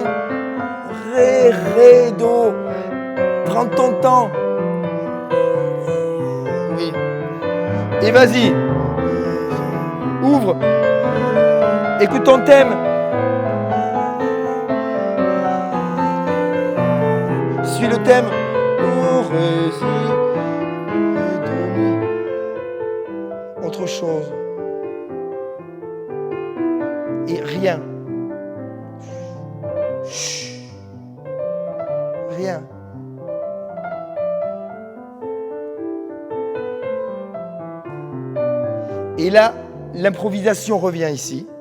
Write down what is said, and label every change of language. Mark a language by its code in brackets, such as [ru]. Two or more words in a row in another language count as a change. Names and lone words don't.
[fr] Ré, ré, do. Prends ton temps. Oui. Et vas-y. Ouvre. Écoute ton thème. Suis le thème. Do, ré, si, do, mi. Autre chose. Et rien. Chut. Rien. Et là, l'improvisation revient ici.